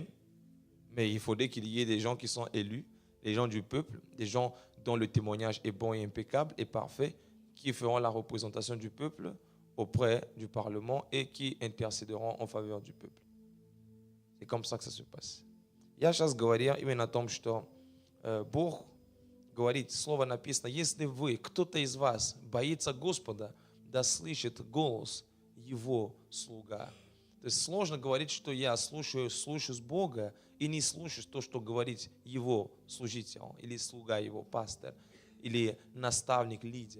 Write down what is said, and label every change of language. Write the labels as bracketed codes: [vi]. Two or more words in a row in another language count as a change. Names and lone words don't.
[fr] Mais il faudrait qu'il y ait des gens qui sont élus, des gens du peuple, des gens dont le témoignage est bon et impeccable et parfait, qui feront la représentation du peuple auprès du Parlement et qui intercéderont en faveur du peuple. C'est comme ça que ça se passe. [ru] Я сейчас говорю именно о том, что Бог говорит, слово написано, если вы, кто-то из вас боится Господа, да слышит голос Его слуга. То есть сложно говорить, что я слушаюсь Бога и не слушаюсь то, что говорит Его служитель, или слуга Его, пастор, или наставник, лидер.